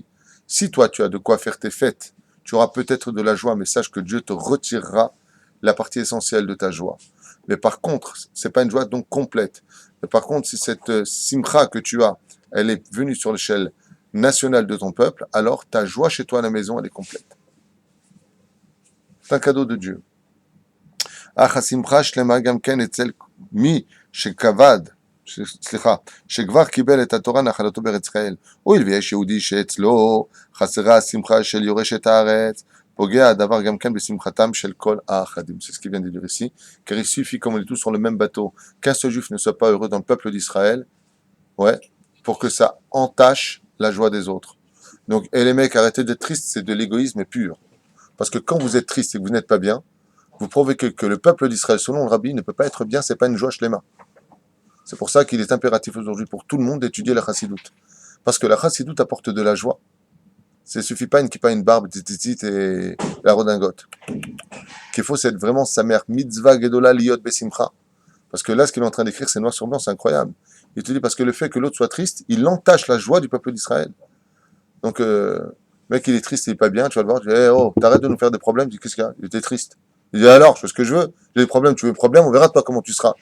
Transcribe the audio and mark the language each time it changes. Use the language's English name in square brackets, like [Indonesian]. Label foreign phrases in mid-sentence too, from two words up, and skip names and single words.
[French] Si toi, tu as de quoi faire tes fêtes, tu auras peut-être de la joie, mais sache que Dieu te retirera la partie essentielle de ta joie. Mais par contre, c'est pas une joie donc complète. Mais par contre, si cette simcha que tu as, elle est venue sur l'échelle nationale de ton peuple, alors ta joie chez toi à la maison, elle est complète. C'est un cadeau de Dieu. [Hebrew] אך השמחה שלמה גם כן אצל מי שכבר קיבל את התורה נחלתו בארץ ישראל. הואיל ויש יהודי שאצלו חסרה השמחה של יורשת הארץ, פוגע הדבר גם כן בשמחתם של כל האחדים. [French] C'est ce qui vient de dire ici, car il suffit, comme on est tous sur le même bateau, qu'un seul juif ne soit pas heureux dans le peuple d'Israël, ouais, pour que ça entache la joie des autres. Donc, et les mecs, arrêtez d'être tristes, c'est de l'égoïsme pur. Parce que quand vous êtes triste et que vous n'êtes pas bien, vous provoquez que le peuple d'Israël, selon le rabbi, ne peut pas être bien, c'est pas une joie shlema. C'est pour ça qu'il est impératif aujourd'hui pour tout le monde d'étudier la chassidoute. Parce que la chassidoute apporte de la joie. Ça ne suffit pas une kippa, une barbe, tititit et la redingote. Qu'il faut, c'est vraiment sa mère, [Hebrew] מצוה גדולה להיות בשמחה. [French] Parce que là, ce qu'il est en train d'écrire, c'est noir sur blanc, c'est incroyable. Il te dit parce que le fait que l'autre soit triste, il entache la joie du peuple d'Israël. Donc, le mec, il est triste, il est pas bien, tu vas le voir, tu dis, hey, oh, t'arrêtes de nous faire des problèmes, tu dis, qu'est-ce qu'il y a? Il était triste. Il dit, alors, je fais ce que je veux, j'ai des problèmes, tu veux des problèmes, on verra toi comment tu seras.